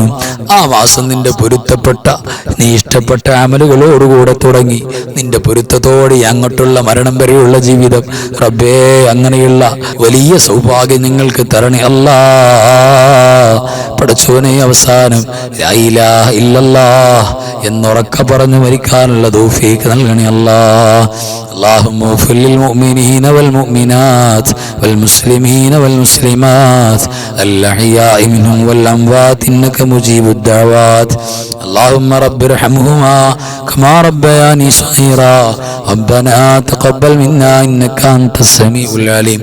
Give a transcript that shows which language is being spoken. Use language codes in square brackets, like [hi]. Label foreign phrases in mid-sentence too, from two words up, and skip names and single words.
[ml] ആ മാസം നിന്റെ പൊരുത്തപ്പെട്ട, നീ ഇഷ്ടപ്പെട്ട അമലുകളോടുകൂടെ തുടങ്ങി നിന്റെ പൊരുത്തത്തോടെ അങ്ങോട്ടുള്ള മരണം വരെയുള്ള ജീവിതം റബ്ബേ, അങ്ങനെയുള്ള വലിയ സൗഭാഗ്യം ഞങ്ങൾക്ക് തരണേ അല്ലാഹ്. പടച്ചവനെ, അവസാനം [ar] لا إله إلا الله [ml] എന്നുറക്ക പറഞ്ഞു മരിക്കാനുള്ള തൗഫീഖ് നൽകണേ അല്ലാഹ്. [ar] اللهم اغفر للمؤمنين والمؤمنات والمسلمين والمسلمات الأحياء منهم والأموات إنك مجيب الدعوات. اللهم رب ارحمهما كما ربياني صغيرا. ربنا تقبل منا إنك أنت السميع العليم.